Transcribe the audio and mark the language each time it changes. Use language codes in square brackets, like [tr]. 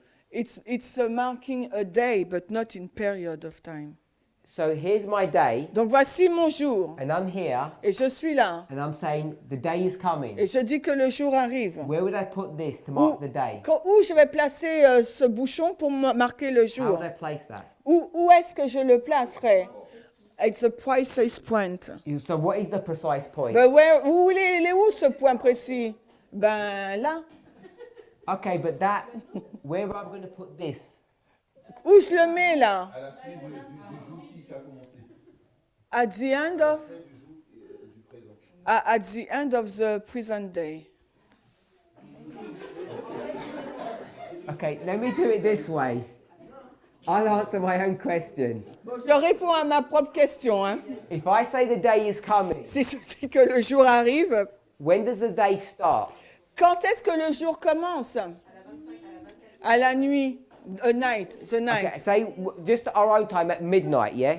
[en] It's marking a day, but not in period of time. So here's my day, [fr] Donc, voici mon jour. [en] and I'm here, [fr] Et je suis là. [en] and I'm saying the day is coming. [fr] Et je dis que le jour arrive. [en] Where would I put this to mark the day? [fr] Où je vais placer ce bouchon pour marquer le [en] How [fr] jour? [en] would I place that? [fr] Où est-ce que je le placerai? [en] It's a precise point. So what is the precise point? [fr] Ben il est où ce point précis? Ben là. [en] Okay, but that, where am I going to put this? [fr] Où je le mets là? À la fin du jour qui a commencé. [en] At the end of, [fr] Du présent. [en] at the end of the present day. Okay, let me do it this way. I'll answer my own question. [fr] Je réponds à ma propre question. Hein. [en] If I say the day is coming, [fr] Si je dis que le jour arrive, [en] when does the day start? [fr] quand est-ce que le jour commence? À la nuit. [en] Night, the night. Okay, say just our own time at midnight, yeah?